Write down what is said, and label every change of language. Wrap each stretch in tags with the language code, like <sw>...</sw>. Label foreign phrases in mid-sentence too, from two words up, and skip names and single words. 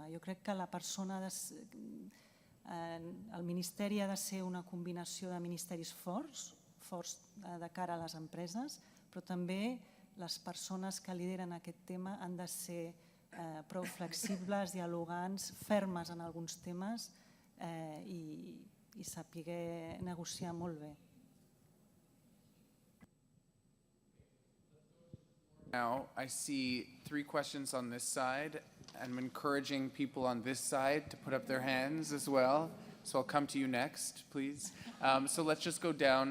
<ca>Jo crec que el Ministeri ha de ser una combinació de ministeris forts de cara a les empreses, però també les persones que lideren aquest tema han de ser prou flexibles, dialogants, fermes en alguns temes i saber negociar molt bé.</ca> <en>Now, I see 3 questions on this side. I'm encouraging people on this side to put up their hands as well. So I'll come to you next, please. So let's just go down.</en>